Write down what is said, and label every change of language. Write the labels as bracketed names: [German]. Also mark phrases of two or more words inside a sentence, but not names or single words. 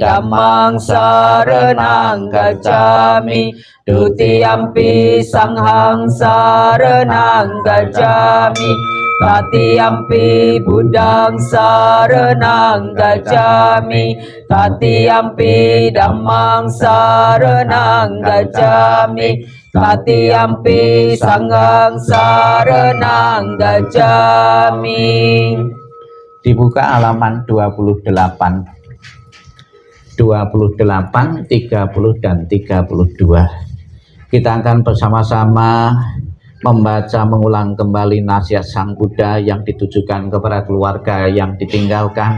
[Pali] Dhammang saranang gacchami, Dutiyampi Sanghang saranang gacchami, Tatiyampi Buddhang saranang gacchami, Tatiyampi Dhammang saranang gacchami, Tatiyampi Sanghang saranang gacchami. [Indonesian] Dibuka halaman 28, 30 dan 32. Kita akan bersama-sama membaca mengulang kembali nasihat Sang Buddha yang ditujukan kepada keluarga yang ditinggalkan.